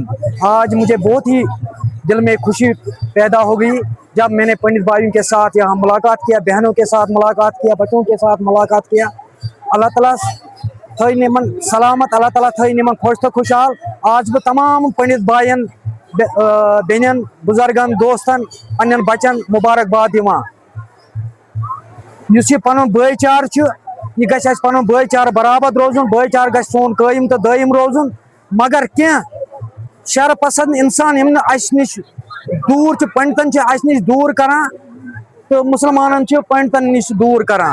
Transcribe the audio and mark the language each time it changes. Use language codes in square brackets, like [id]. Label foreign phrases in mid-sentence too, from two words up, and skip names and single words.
[hi] आज मुझे बहुत ही दिल में खुशी पैदा हो गई जब मैंने पंडित भाइयों के साथ यहाँ मुलाकात किया, बहनों के साथ मुलाकात किया, बच्चों के साथ मुलाकात किया। [ks] अल्लाह ताला थई निमन सलामत, अल्लाह ताला थई निमन खुश तो खुशहाल। आज बह तमाम पंडित भाइयन, बेनन, बुजुर्गन, दोस्तन, पन्न बचन मुबारकबाद दिवान। युस यह पन भाईचार यह गि पन भाईचार बराबर रोजुन, भाईचार गि सोन कायम तो दायम रोजुन। मगर क्या शर पसंद इंसान यम अस नश दूर पंडितन अस नश दूर करान तो मुसलमानन पंडितन नश दूर करान।